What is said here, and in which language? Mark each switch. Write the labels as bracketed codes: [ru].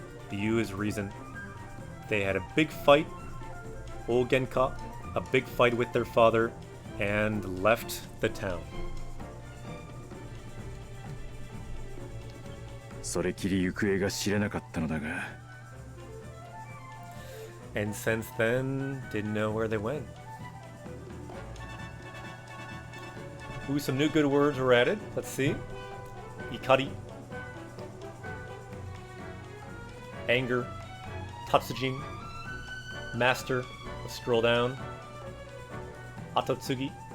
[en] 理由 is reason. They had a big fight. 大喧嘩 a big fight with their father and left the town. [ja] それきり行方が知れなかったのだが [en] And since then, didn't know where they went. Ooh, some new good words were added. Let's see. Ikari. Anger. Tatsujin. Master. Let's scroll down. Atotsugi.